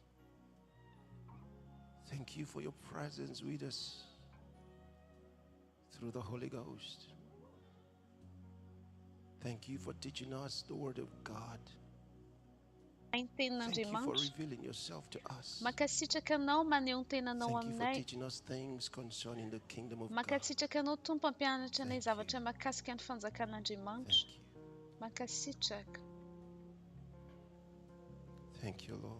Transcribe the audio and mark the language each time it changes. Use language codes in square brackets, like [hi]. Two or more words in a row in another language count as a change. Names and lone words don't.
[en] Thank you for your presence with us through the Holy Ghost. Thank you for teaching us the Word of God. Thank you for revealing yourself to us. [mg] Makasitraka anao maneho ny tenanao [en] Thank you for [mg] aminay. [en] teaching us things concerning the kingdom of God. [mg] Makasitraka anao Tompo ampianatra anay zavatra mahakasika ny fanjakan'Andriamanitra. Makasitraka. [en] Thank you, Lord.